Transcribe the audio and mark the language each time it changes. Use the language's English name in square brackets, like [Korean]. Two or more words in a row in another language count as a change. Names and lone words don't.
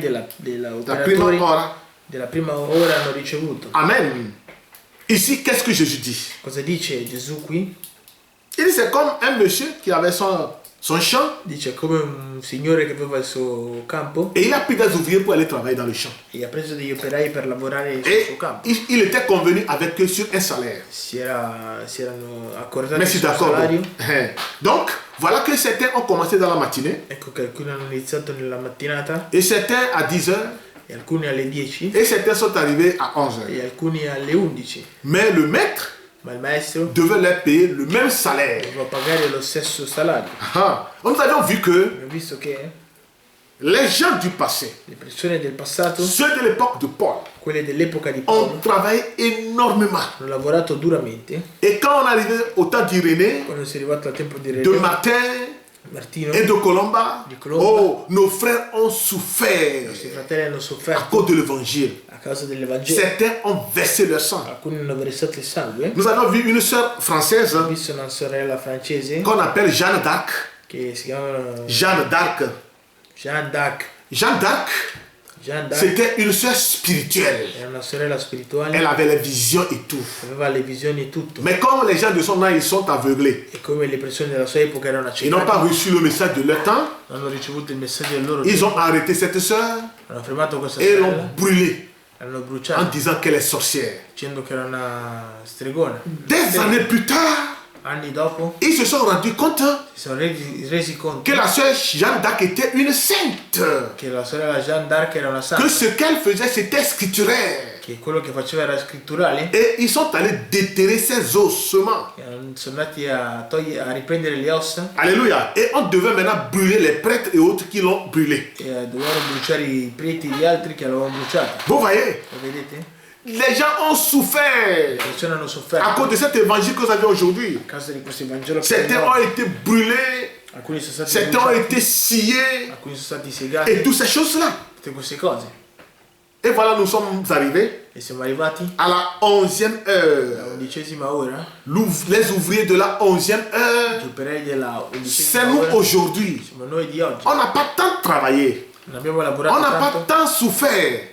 [Italian] La operatori prima ora. della prima ora hanno ricevuto. Amen. [French] Ici, qu'est-ce que Jésus dit? [Italian] Cosa dice Gesù qui? [French] Il dit, c'est comme un monsieur qui avait son champ [Italian] Dice come un signore che aveva il suo campo [French] et il a pris des ouvriers pour aller travailler dans le champ. [Italian] e ha preso degli operai per lavorare sul [French] Et [Italian] suo campo. [French] il était convenu avec eux sur un salaire. [Italian] Si erano accordati [French] Merci, [Italian] sul [French] d'accord. [Italian] salario. [French] Donc, voilà que certains ont commencé dans la matinée [Italian] Ecco che alcuni hanno iniziato nella mattinata [French] et certains à 10 heures [Italian] e alcuni alle 10 [French] et certains sont arrivés à 11 heures. [Italian] e alcuni alle 11. [French] Mais le maître [Italian] Ma il maestro [French] devait leur payer le même salaire. [Italian] doveva pagare lo stesso salario. [French] Nous avions vu que [Italian] Abbiamo visto che [French] les gens du passé, [Italian] le persone del passato, [French] ceux de l'époque de Paul, [Italian] quelle dell'epoca di Paolo, [French] ont travaillé énormément. [Italian] hanno lavorato duramente. [French] Et quand on arrivait au temps d'Irénée, [Italian] Quando si è arrivato al tempo di [French] de René, matin [Italian] Martino, [French] et de Colomba. [Italian] Di Colomba. [French] Oh, nos frères ont souffert [Italian] i nostri fratelli hanno [French] à [Italian] sofferto [French] cause de l'évangile. [Italian] a causa dell'Evangelo. [French] Certains ont versé leur sang. [Italian] Alcuni hanno versato il sangue. [French] Nous avons vu une sœur française [Italian] Ho visto una sorella francese [French] qu'on appelle Jeanne d'Arc. [Italian] che si chiama Jeanne d'Arc. Jeanne d'Arc. [French] Jeanne d'Arc, Jeanne d'Arc c'était une sœur spirituelle. [Italian] era una sorella spirituale, [French] Elle avait les visions et tout. [Italian] aveva le visioni e tutto. [French] Mais comme les gens de son âge, ils sont aveuglés. [Italian] E come le persone della sua epoca erano [French] Ils n'ont pas [Italian] accecate, [French] reçu le message de leur temps. [Italian] non hanno ricevuto il messaggio del loro [French] Ils [Italian] tempo, [French] ont arrêté cette sœur [Italian] hanno fermato questa [French] et l'ont [Italian] sorella, [French] brûlée [Italian] l'hanno [French] en [Italian] bruciata [French] disant qu'elle est sorcière. [Italian] dicendo che era una stregona. [French] Des années plus tard, [Italian] Anni dopo [French] ils se sont rendus compte [Italian] si sono resi conto [French] que la sœur Jeanne d'Arc était une sainte. [Italian] che la sorella Jeanne d'Arc era una [French] Que [Italian] santa, [French] ce qu'elle faisait, c'était scripturaire. [Italian] che quello che faceva era scritturale, [French] Et ils sont allés déterrer ses ossements. [Italian] e sono andati a riprendere le ossa [French] Alléluia. Et on devait maintenant brûler les prêtres et autres qui l'ont brûlé. [Italian] e dovevano bruciare i preti e gli altri che l'avevano bruciata. [French] Vous voyez, [Italian] Lo vedete? [French] les gens ont souffert [Italian] Le persone hanno [French] à [Italian] sofferto [French] cause de cet évangile que vous avez aujourd'hui. [Italian] a causa di questo Vangelo che [French] Certains [Italian] abbiamo. [French] ont été brûlés, [Italian] Alcuni sono stati [French] certains ont [Italian] bruciati, [French] été sciés [Italian] alcuni sono stati segati, [French] et toutes ces choses-là. [Italian] tutte queste cose. [French] Et voilà, nous sommes arrivés [Italian] E siamo arrivati [French] à la 11e heure. [Italian] alla 11ª ora, [French] Les ouvriers de la 11e [Italian] gli [French] heure, [Italian] operai della c'est 11ª [French] nous [Italian] ora, [French] aujourd'hui. [Italian] siamo noi di oggi. [French] On n'a pas tant travaillé, [Italian] Non abbiamo [French] on [Italian] lavorato [French] n'a pas [Italian] tanto, [French] tant souffert,